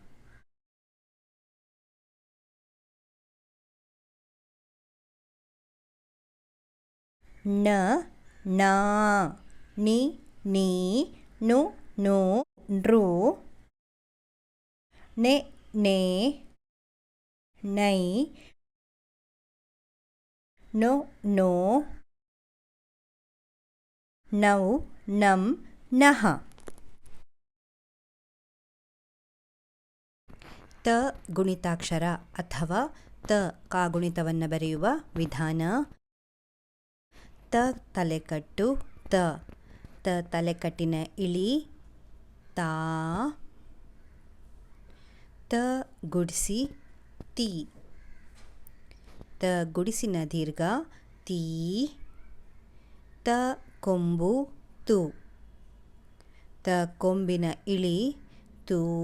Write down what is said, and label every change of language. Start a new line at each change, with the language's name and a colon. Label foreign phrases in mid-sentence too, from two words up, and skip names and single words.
Kannada: ನ ನಾ ನಿ ನೀ ನು ನು ನೃ ನೆ ನೇ ನೈ ನೊ ನೋ ನೌ ನಂ ನಃ. ತ ಗುಣಿತಾಕ್ಷರ ಅಥವಾ ತ ಕಾಗುಣಿತವನ್ನು ಬರೆಯುವ ವಿಧಾನ. ತ ತಲೆಕಟ್ಟು ತ ತ ತಲೆಕಟ್ಟಿನ ಇಳಿ ತಾ ತ ಗುಡಿಸಿ ತಿ ತ ಗುಡಿಸಿನ ದೀರ್ಘ ತೀ ತ ಕೊಂಬು ತು ತ ಕೊಂಬಿನ ಇಳಿ ತೂ